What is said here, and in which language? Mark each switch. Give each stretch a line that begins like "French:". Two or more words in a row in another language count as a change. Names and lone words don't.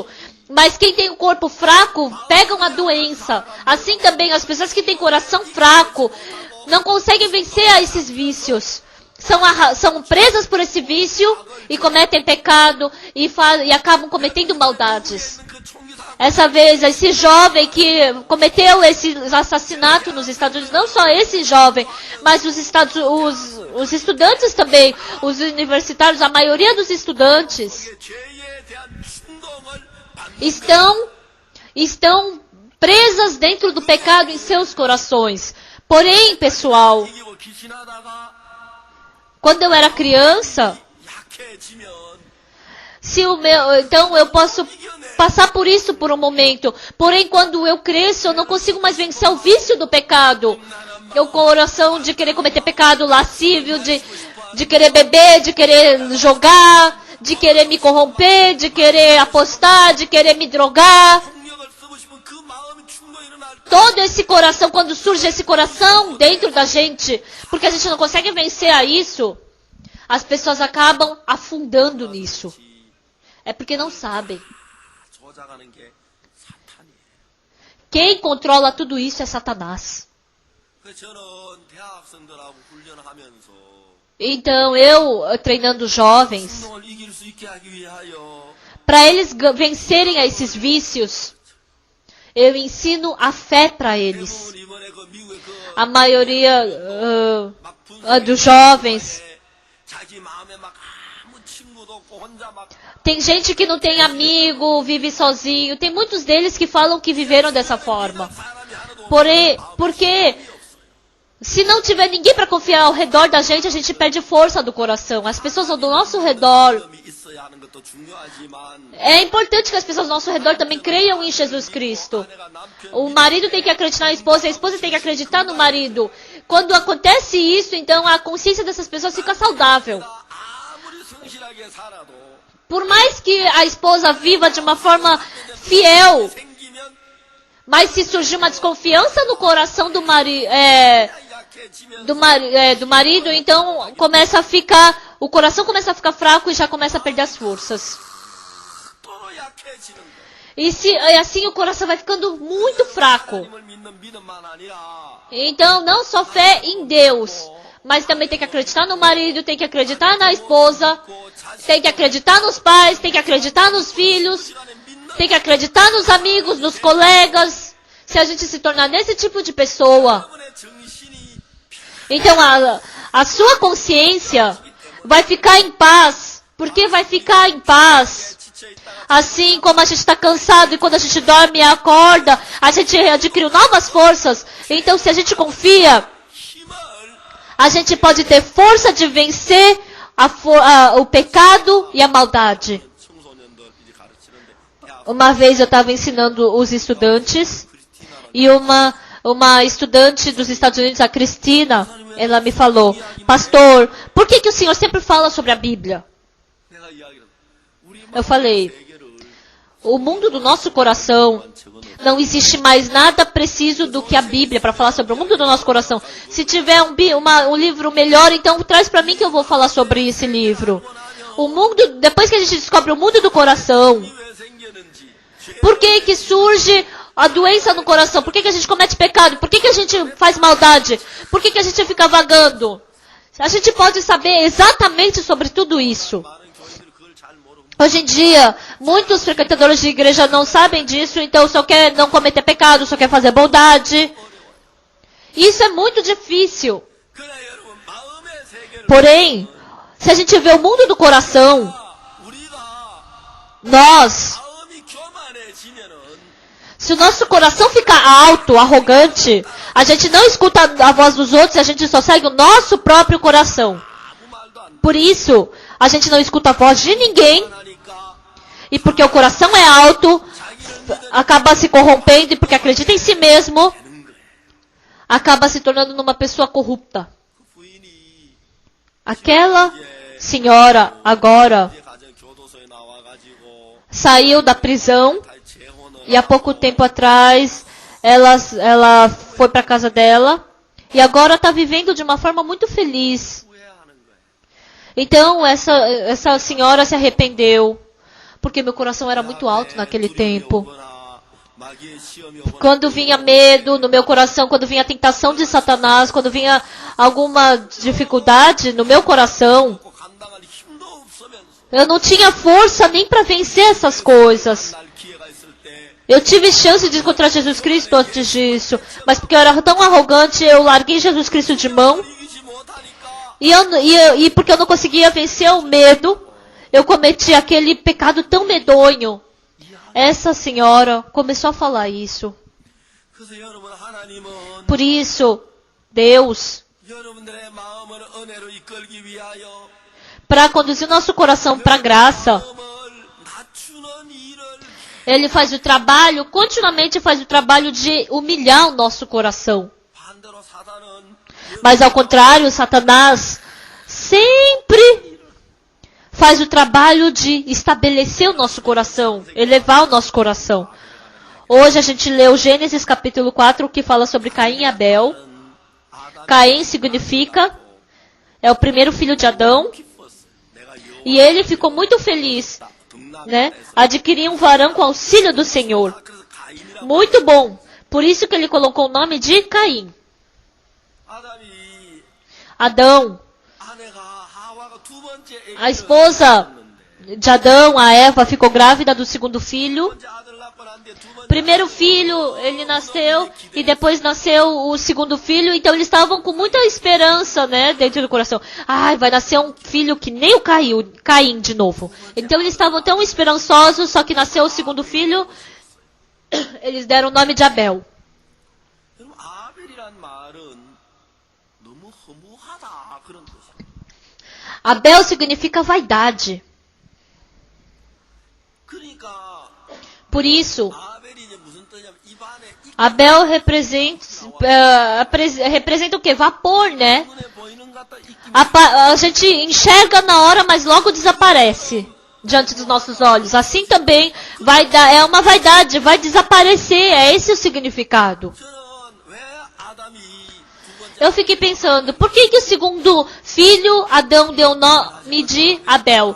Portuguese: Mas quem tem um corpo fraco, pegam a doença. Assim também, as pessoas que têm coração fraco, não conseguem vencer a esses vícios. São presas por esse vício e cometem pecado e acabam cometendo maldades.
Korean: 그 총기 다
Portuguese: Essa vez, esse jovem que cometeu esse assassinato nos Estados Unidos, não só esse jovem, mas os estudantes também, os universitários, a maioria dos estudantes
Korean: 죄에 대한 충동을 받는
Portuguese: estão presas dentro do pecado em seus corações. Porém, pessoal,
Korean: 이기고 귀신하다가
Portuguese: quando eu era criança,
Korean: 약해지면
Portuguese: então eu posso passar por isso por um momento. Porém, quando eu cresço, eu não consigo mais vencer o vício do pecado. O coração de querer cometer pecado lascívio, de querer beber, de querer jogar, de querer me corromper, de querer apostar, de querer me drogar.
Korean: 폭력을 쓰고 싶은 그 마음의 충동이 일어날 때
Portuguese: Todo esse coração, quando surge esse coração dentro da gente, porque a gente não consegue vencer a isso, as pessoas acabam afundando nisso. É porque não sabem.
Korean: 조작하는 게 사탄이에요.
Portuguese: Quem controla tudo isso é Satanás.
Korean: 그래서 저는 대학생들하고 훈련하면서
Portuguese: Então, eu treinando jovens,
Korean: 충동을 이길 수 있게 하기 위하여
Portuguese: para eles vencerem a esses vícios, eu ensino a fé para eles.
Korean: 대부분 이번에 그 미국의 그
Portuguese: A maioria
Korean: 막 분석에
Portuguese: dos jovens,
Korean: 자기 마음에 막 아무 친구도 없고 혼자 막
Portuguese: tem gente que não tem amigo, vive sozinho. Tem muitos deles que falam que viveram dessa forma.
Korean: 사람이 하나도
Portuguese: Porém, porque se não tiver ninguém para confiar ao redor da gente, a gente perde força do coração. As pessoas ao nosso redor.
Korean: 마음이 있어야 하는 것도 중요하지만
Portuguese: É importante que as pessoas ao nosso redor também creiam em Jesus Cristo.
Korean: 아내가 남편
Portuguese: O marido tem que acreditar na esposa, a esposa tem que acreditar no marido. Quando acontece isso, então a consciência dessas pessoas fica saudável.
Korean: 아무리 성실하게 살아도
Portuguese: Por mais que a esposa viva de uma forma fiel,
Korean: 생기면
Portuguese: mas se surgir uma desconfiança no coração do
Korean: 약해지면
Portuguese: do marido, então o coração começa a ficar fraco e já começa a perder as forças.
Korean: 또 약해지는 거.
Portuguese: E assim o coração vai ficando muito fraco.
Korean: 하나님을 믿는 믿음만 아니라
Portuguese: Então, não só fé em Deus, mas também tem que acreditar no marido, tem que acreditar na esposa, tem que acreditar nos pais, tem que acreditar nos filhos, tem que acreditar nos amigos, nos colegas. Se a gente se tornar nesse tipo de pessoa,
Korean: 여러분의 정신이
Portuguese: então a sua consciência vai ficar em paz. Por que vai ficar em paz?
Korean: 지쳐 있다가
Portuguese: Assim como a gente está cansado e quando a gente dorme e acorda, a gente adquire novas forças. Então, se a gente confia,
Korean: 힘을
Portuguese: a gente pode ter força de vencer o pecado e a maldade.
Korean: 청소년들 이제 가르치는데 대학
Portuguese: Uma vez eu estava ensinando os estudantes e uma estudante dos Estados Unidos, a Cristina, ela me falou: pastor, por que o senhor sempre fala sobre a Bíblia?
Korean: 내가 이야기를 우리
Portuguese: Eu falei:
Korean: 세계를
Portuguese: o mundo do nosso coração, não existe mais nada preciso do que a Bíblia para falar sobre o mundo do nosso coração. Se tiver um livro melhor, então traz para mim que eu vou falar sobre esse livro. Depois que a gente descobre o mundo do coração,
Korean: 왜 생기는지
Portuguese: por que surge a doença no coração? Por que a gente comete pecado? Por que a gente faz maldade? Por que a gente fica vagando? A gente pode saber exatamente sobre tudo isso.
Korean: 많은 교인들이 그걸 잘 모르고
Portuguese: Hoje em dia, muitos frequentadores de igreja não sabem disso, então só quer não cometer pecado, só quer fazer bondade. Isso é muito difícil.
Korean: 그러나 여러분 마음의 세계를
Portuguese: Porém, se a gente vê o mundo do coração,
Korean: 우리가
Portuguese: nós,
Korean: 마음이 교만해지면은
Portuguese: Se o nosso coração ficar alto, arrogante, a gente não escuta a voz dos outros, a gente só segue o nosso próprio coração.
Korean: 아무 말도 안
Portuguese: Por isso, a gente não escuta a voz de ninguém,
Korean: 하니까
Portuguese: e porque o coração é alto, acaba se corrompendo, e porque acredita em si mesmo, acaba se tornando numa pessoa corrupta.
Korean: 그 부인이
Portuguese: Aquela senhora agora
Korean: 가정 교도소에 나와가지고
Portuguese: saiu da prisão
Korean: 재혼을
Portuguese: e há pouco tempo atrás ela foi para casa dela e agora está vivendo de uma forma muito feliz.
Korean: 후회하는 거예요.
Portuguese: Então essa senhora se arrependeu porque meu coração era muito alto naquele tempo.
Korean: 마귀의 시험이 오거나
Portuguese: Quando vinha medo no meu coração, quando vinha a tentação de Satanás, quando vinha alguma dificuldade no meu coração,
Korean: 감당할 힘도 없으면서
Portuguese: eu não tinha força nem para vencer essas coisas.
Korean: 날 기회가 있을 때
Portuguese: Eu tive chance de encontrar Jesus Cristo antes disso, mas porque eu era tão arrogante, eu larguei Jesus Cristo de mão.
Korean: 이기지 못하니까
Portuguese: E porque eu não conseguia vencer o medo, eu cometi aquele pecado tão medonho. Essa senhora começou a falar isso.
Korean: 그래서 여러분 하나님은
Portuguese: Por isso, Deus,
Korean: 여러분들의 마음을 은혜로 이끌기 위하여
Portuguese: para conduzir nosso coração para a graça,
Korean: 마음을 낮추는 일을
Portuguese: Ele faz o trabalho, continuamente faz o trabalho de humilhar o nosso coração.
Korean: 반대로 사단은
Portuguese: Mas ao contrário, Satanás sempre faz o trabalho de estabelecer o nosso coração, elevar o nosso coração. Hoje a gente leu Gênesis capítulo 4, que fala sobre Caim e Abel. Caim significa, é o primeiro filho de Adão, e ele ficou muito feliz, né? Adquirir um varão com auxílio do Senhor.
Korean: 그래서 가인이라고
Portuguese: Muito bom. Por isso que ele colocou o nome de Caim.
Korean: 아담이
Portuguese: Adão,
Korean: 아내가 하와가 두 번째
Portuguese: a esposa de Adão, a Eva, ficou grávida do segundo filho.
Korean: 번째 아들 낳고 난 뒤에 두 번째
Portuguese: Primeiro filho, ele nasceu, e depois nasceu o segundo filho, então eles estavam com muita esperança, né, dentro do coração. Ai, vai nascer um filho que nem o Caim de novo. Então eles estavam tão esperançosos, só que nasceu o segundo filho, eles deram o nome de Abel.
Korean: 여러분 아벨이란 말은 너무 허무하다 그런 뜻이에요.
Portuguese: Abel significa vaidade.
Korean: 그러니까
Portuguese: Por isso,
Korean: 아벨이 이제 무슨 뜻이냐면 입안에
Portuguese: Abel representa o quê? Vapor, né?
Korean: 눈에 보이는 것 같다 입김
Portuguese: A gente enxerga na hora, mas logo desaparece diante dos nossos olhos. Assim também é uma vaidade, vai desaparecer. É esse o significado.
Korean: 저는 왜 아담이 두 번째
Portuguese: Eu fiquei pensando, por que o segundo filho, Adão, deu o nome de Abel?